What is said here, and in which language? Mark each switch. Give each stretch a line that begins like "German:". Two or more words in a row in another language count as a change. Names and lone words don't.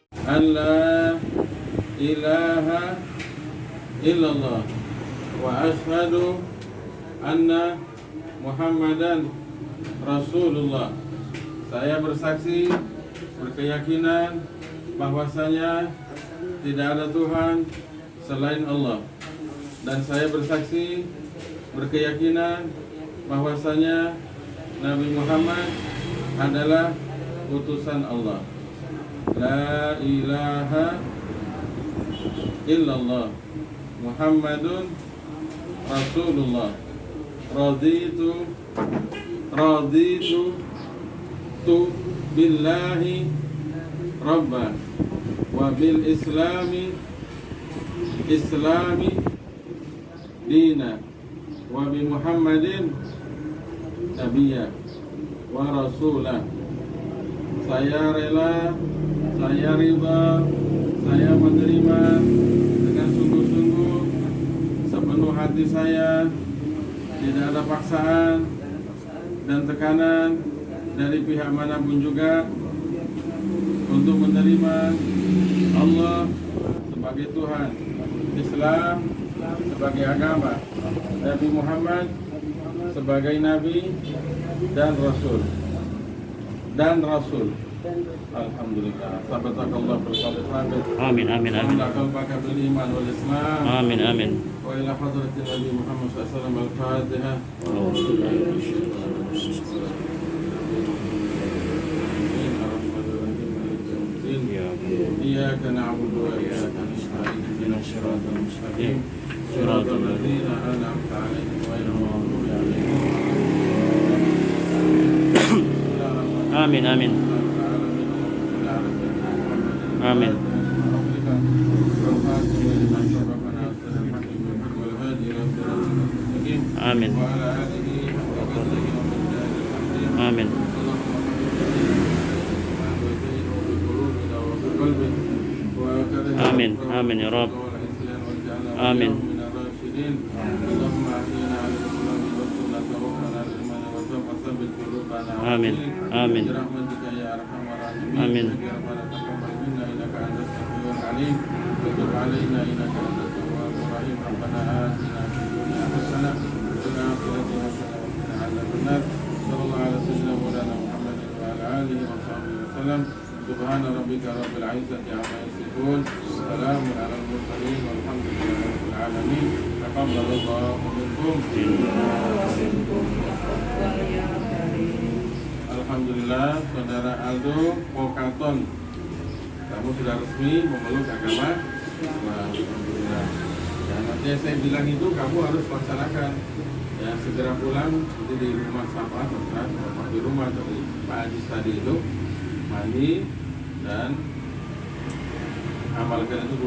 Arabic: أن لا إله إلا الله وأشهد أن محمدا رسول الله.
Indonesian: Saya bersaksi, berkeyakinan bahwasanya tidak ada Tuhan selain Allah, dan saya bersaksi, berkeyakinan bahwasanya Nabi Muhammad adalah utusan Allah.
Arabic: لا إله إلا الله محمد رسول الله. رضيت بالله ربا وبالإسلام دينا وبمحمد نبيا ورسولا.
Indonesian: Saya rela, saya ridha, saya menerima dengan sungguh-sungguh, sepenuh hati saya, tidak ada paksaan dan tekanan dari pihak manapun juga, untuk menerima Allah sebagai Tuhan, Islam sebagai agama, Nabi Muhammad sebagai Nabi dan Rasul.
Arabic: Alhamdulillah. Sabatakallah bersabit. آمين، آمين، آمين. قلبك بالإيمان والإسلام. آمين، آمين. وإلى حضرة النبي محمد صلى الله عليه وسلم الفاتحة. إياك نعبد وإياك نستعين. اهدنا الصراط المستقيم. صراط الذين أنعمت عليهم غير المغضوب عليهم. آمين، آمين. آمين. آمين. آمين. آمين. آمين يا رب. آمين. آمين. آمين. Amin. سبحان ربك رب العزة عما يصفون، سلام على المرسلين، والحمد لله رب العالمين. تقبل الله منكم. Alhamdulillah,
Indonesian: saudara Aldo Pokaton, kamu sudah resmi memeluk agama Islam.
Arabic: Alhamdulillah.
Indonesian: Dan nanti saya bilang itu kamu harus laksanakan. Ya, segera pulang, nanti di rumah sahabat, di rumah dari Pak Haji tadi itu mandi dan amalkan itu.